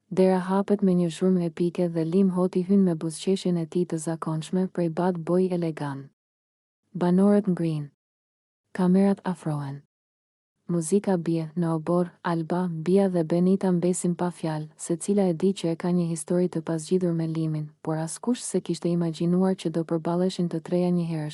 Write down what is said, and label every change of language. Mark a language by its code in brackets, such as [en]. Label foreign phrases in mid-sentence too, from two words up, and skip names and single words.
[sq] Dera hapet me një zhurmë epike dhe Lim Hoti hyn me buzëqeshjen e tij të zakonshme prej [en] bad boy [sq] elegant. Banorët ngrihen. Kamerat afrohen. Muzika bie, në obor, Alba, Bia dhe Benita mbesin pa fjalë, secila e di që e ka një histori të pasgjidhur me Limin, por askush se kishte imagjinuar që do përballeshin të treja njëherësh.